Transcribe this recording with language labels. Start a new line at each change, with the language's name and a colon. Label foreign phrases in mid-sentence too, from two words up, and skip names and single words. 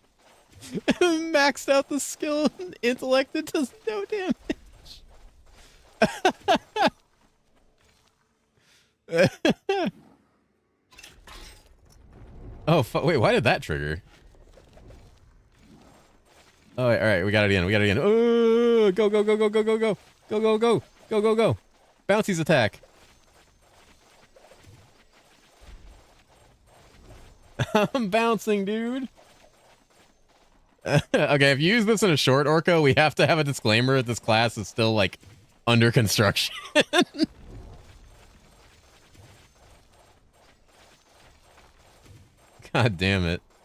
English: Maxed out the skill and intellect, it does no damage. Oh, wait, why did that trigger? Oh, all right, we got it again. We got it again. Oh, go, go, go, go, go, go, go, go, go, go, go, go, go. Bouncy's attack. I'm bouncing, dude. Okay, if you use this in a short Orco, we have to have a disclaimer that this class is still, like, under construction. God damn it.